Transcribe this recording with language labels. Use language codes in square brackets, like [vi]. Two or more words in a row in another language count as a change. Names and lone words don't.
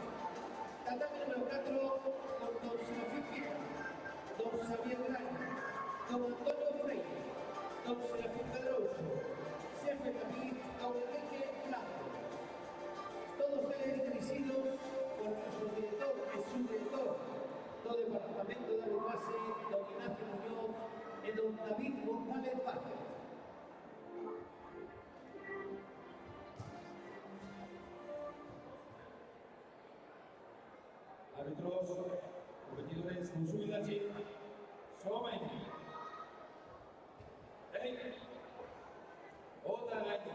[gl] Tatami número 4, don Serafín Pita, don Xavier Graña, don Antonio Freire, don Serafín Pedroso. Xefe David, don Enrique Blanco. Todos eles dirixidos por nuestro director e subdirector do Departamento de Arbitraxe, don Ignacio Muñoz e don David González Vázquez. [es] Árbitros, competidores con su vidaje, solamente. ¡Hey! Otra gallina.